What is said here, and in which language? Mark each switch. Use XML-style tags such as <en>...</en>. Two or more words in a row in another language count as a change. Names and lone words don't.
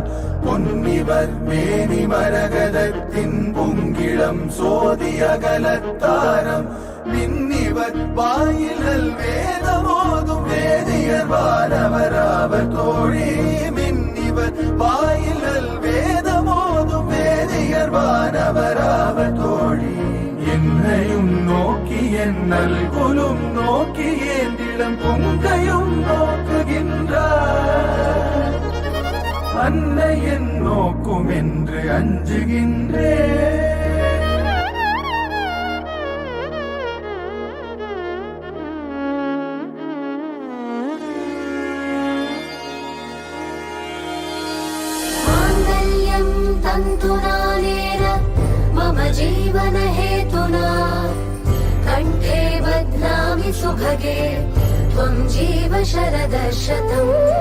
<ta>பொன்னிவர் மேனி மரகதத்தின் பொங்கிளம் சோதியகலத்தாரம். மின்னிவர் வாயிலல் வேதமோதும் வேதியர் வானவராவர் தோழி. மின்னிவர் வாயிலல் வேதமோதும் வேதியர் வானவராவர் தோழி. என்னையும் நோக்கி என் நல்குலும் நோக்கி ஏந்திடம் பொங்கையும் நோக்குகின்றார். அன்னை என் நோக்கும் என்று அஞ்சுகின்றேன்.</ta> <sa>माङ्गल्यं तन्तुनानेन मम जीवन हेतुना कण्ठे बध्नामि सुभगे त्वं जीव शरदशतम्.</sa>